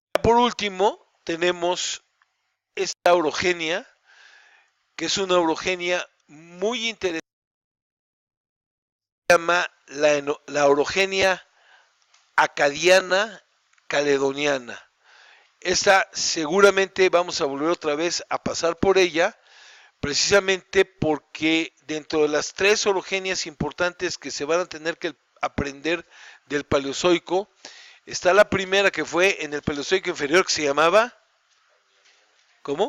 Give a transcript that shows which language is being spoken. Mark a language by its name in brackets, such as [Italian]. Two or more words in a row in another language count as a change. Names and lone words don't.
[Spanish] por último tenemos esta orogenia, que es una orogenia muy interesante, se llama la orogenia acadiana caledoniana. Esta seguramente vamos a volver otra vez a pasar por ella, precisamente porque dentro de las tres orogenias importantes que se van a tener que aprender del Paleozoico, está la primera que fue en el Paleozoico inferior, que se llamaba, ¿cómo?